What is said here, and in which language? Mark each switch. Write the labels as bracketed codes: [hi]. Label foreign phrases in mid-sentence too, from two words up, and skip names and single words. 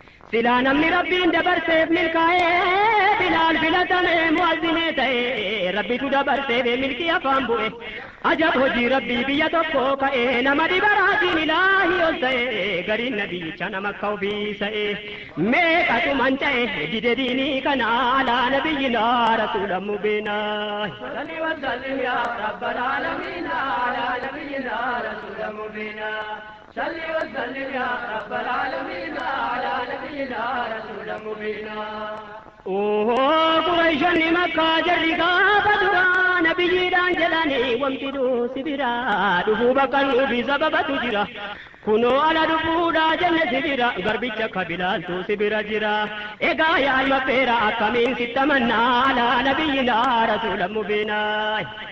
[om] Silaa namni Rabbiin dabarseef milkaa'ee Bilaal filatame mu'azzinee ta'e Rabbitu dabarseef milkii afaan bu'e. Ajab hojii Rabbii biyya tokko ka'e nama dhibaraatiin Ilaahi ol ta'e gariin nabiyyicha nama akka ofii sa'e. Meeqatu manca'e dide diinii kana [ar] على نبينا رسول مبينا. صل وسلم يا رب العالمين على نبينا رسول مبينا. صل وسلم يا رب العالمين على نبينا رسول مبينا. [om] Ohoo, Qurayshonni Makkaa jarri gaafa duraa nabiyyiidhaan jedhanii wamti dhuu si bira dhufuu bakka nuufi sababatu jira. Kunoo ala dhufuudhaa jenne si bira garbicha akka Bilaaltu si bira jira. Egaa yaa ilma feera akkamiin sitta mannaa [ar] على نبينا رسول مبينا.